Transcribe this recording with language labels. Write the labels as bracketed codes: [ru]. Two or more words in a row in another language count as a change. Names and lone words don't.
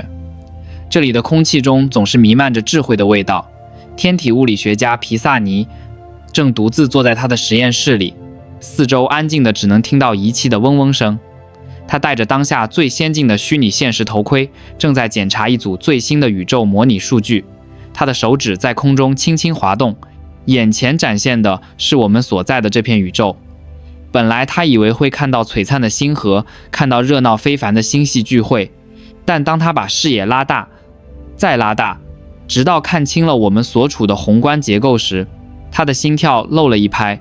[zh] 這裡的空氣中總是彌漫着智慧的味道。天體物理學家皮薩尼正獨自坐在他的實驗室裡，四周安靜的只能聽到儀器的嗡嗡聲。他戴着當下最先進的虛擬現實頭盔，正在檢查一組最新的宇宙模擬数据。他的手指在空中輕輕滑動，眼前展現的是我們所在的這片宇宙。本來他以為會看到璀璨的星河，看到熱鬧非凡的星系聚會，但當他把視野拉大，再拉大，直到看清了我們所處的宏觀結構時，他的心跳漏了一拍。